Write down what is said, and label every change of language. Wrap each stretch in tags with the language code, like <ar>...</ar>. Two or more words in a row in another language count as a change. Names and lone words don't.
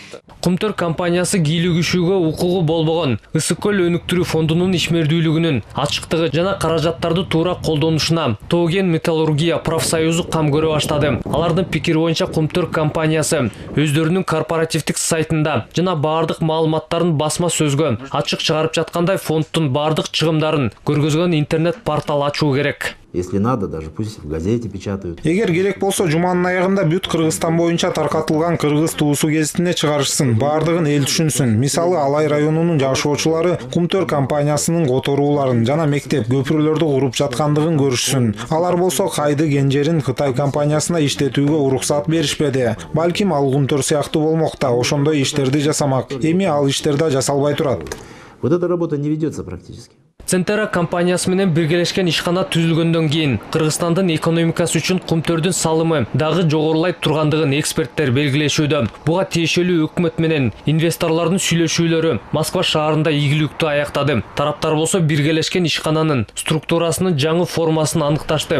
<ky>Кумтөр компаниясы кийлигишүүгө укугу болбогон Ысык көл өнүктүрүү фондунун ишмердүүлүгүнүн ачыктыгы жана каражаттарды туура колдонушуна Тоген металлургия профсоюзу кам көрө баштады. Алардын пикири боюнча Кумтөр компаниясы өздөрүнүн корпоративдик сайтында жана бардык маалыматтарын басма сөзгө ачык чыгарып жаткандай фонддун бардык чыгымдарын көргөзгөн интернет портал ачуу керек.</ky> <ru>Если надо, даже пусть в газете печатают.</ru> <ky>Эгер керек болсо, жуманын аягында бүт Кыргызстан боюнча таркатылган кыргыз туусу гезитине чыгарышсын, бардыгын эл түшүнсүн. Мисалы, Алай районунун жашоочулары Кумтөр компаниясынын которууларын жана мектеп, көпүрлөрдү куруп жаткандыгын көрүшсүн. Алар болсо Кайды Генжерин Кытай компаниясына иштетүүгө уруксат беришпеди. Балким ал Кумтөр сыяктуу болмок да, ошондой иштерди жасамак. Эми ал иштерди жасалбай турат.</ky> <ru>Вот эта работа не ведется практически.</ru> <ky>Центера компаниясы менен биргелешкен ишкана түзүлгөндөн кийин Кыргызстандын экономикасы үчүн Кумтөрдүн салымы дагы жогорулай тургандыгын эксперттер белгилешүүдө. Буга тиешелүү өкмөт менен инвесторлордун сүйлөшүүлөрү Москва шаарында ийгиликтүү аяктады. Тараптар болсо биргелешкен ишкананын структурасынын жаңы формасын аныкташты.</ky>